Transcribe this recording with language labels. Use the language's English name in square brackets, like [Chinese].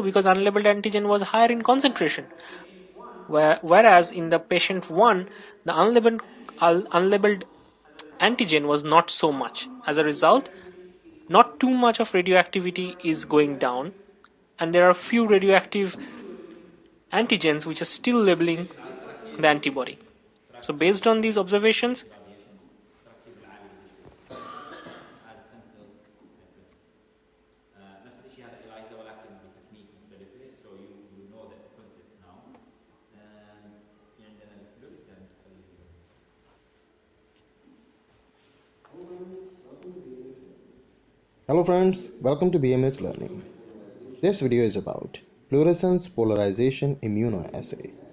[English] Because unlabeled antigen was higher in concentration, whereas in the patient 1 the unlabeled antigen was not so much. As a result, not too much of radioactivity is going down, and there are few radioactive antigens which are still labeling the antibody. So based on these observations, as simple [Arabic] نفس الشيء هذا إلايزا ولكن بتكنيك مختلفة. [English] So you know the concept now. [Arabic] في عندنا الفلوريسنت بس. [English] Hello friends, welcome to BMH Learning. This video is about fluorescence polarization immunoassay.